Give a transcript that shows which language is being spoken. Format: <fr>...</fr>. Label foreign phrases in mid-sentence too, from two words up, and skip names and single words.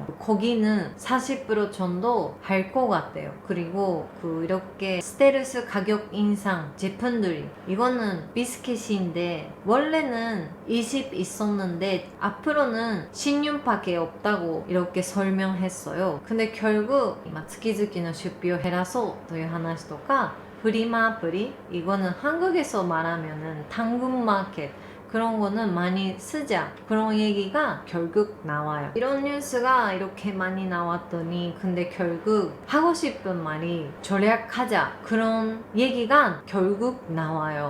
<ko>거기는 40% 정도 할 것 같아요. 그리고 이렇게 스테ルス 가격 인상 제품들이 이거는 비스킷인데 원래는 20 있었는데 앞으로는 16밖에 없다고 이렇게 설명했어요. 근데 결국</ko> <ja>月々の出費を減らそうという話とかフリマアプリ</ja> <ko>이거는 한국에서 말하면은 당근마켓 그런 거는 많이 쓰자 그런 얘기가 결국 나와요. 이런 뉴스가 이렇게 많이 나왔더니 근데 결국 하고 싶은 말이 절약하자 그런 얘기가 결국 나와요.</ko>